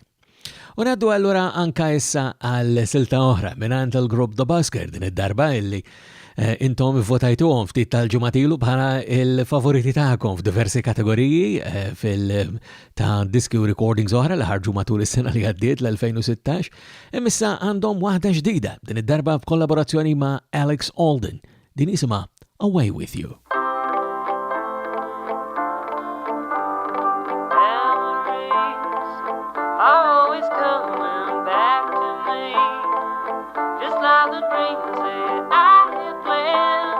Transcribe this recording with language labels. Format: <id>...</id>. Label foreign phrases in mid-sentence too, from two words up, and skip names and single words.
<mt>U ngħaddu allura anke issa għal silta oħra mingħand il-grupp The Busker din id-darba illi intom votajtuhom ftit tal-ġumatilu bħala il-favoriti tagħkom f'diversi kategoriji ta' diski u recordings oħra li ħarġu matul is-sena li għaddiet l-2016, imissa għandhom waħda ġdida din id-darba b'kollaborazzjoni ma' Alex Alden. Din isimha Away With You.</mt> <en>Always coming back to me, just like the dreams that I had planned.</en>